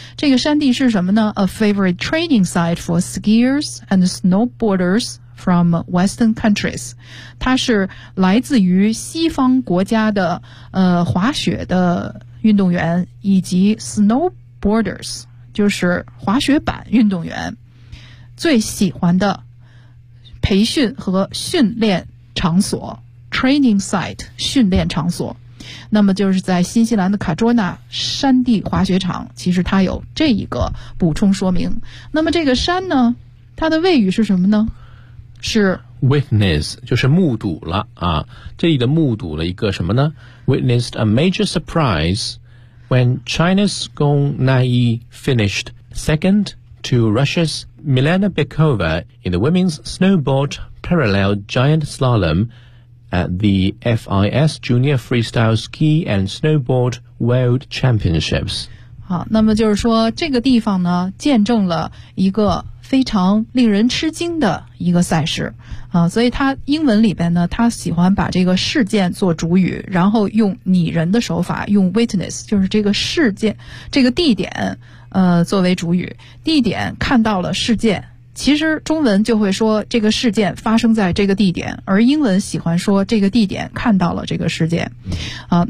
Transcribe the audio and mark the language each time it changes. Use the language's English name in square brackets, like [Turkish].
[Chinese] 这个山地是什么呢 ？ [English] A favorite training site for skiers and snowboarders from Western countries， [Chinese] 它是来自于西方国家的滑雪的运动员以及 snowboarders， 就是滑雪板运动员最喜欢的培训和训练场所 [English] training site [Chinese] 训练场所。那么就是在新西兰的卡卓纳山地滑雪场，其实它有这一个补充说明。那么这个山呢，它的位语是什么呢？是 witness， 就是目睹了啊。这里的目睹了一个什么呢？ [English] witnessed a major surprise when China's Gong Naiyi finished second to Russia's Milena Bykova in the women's snowboard parallel giant slalom at the FIS Junior Freestyle Ski and Snowboard World Championships。 [Chinese] 好，那么就是说这个地方呢见证了一个非常令人吃惊的一个赛事啊，所以他英文里边呢他喜欢把这个事件做主语，然后用拟人的手法，用 witness 就是这个事件这个地点作为主语，地点看到了事件，其实中文就会说这个事件发生在这个地点，而英文喜欢说这个地点看到了这个事件啊。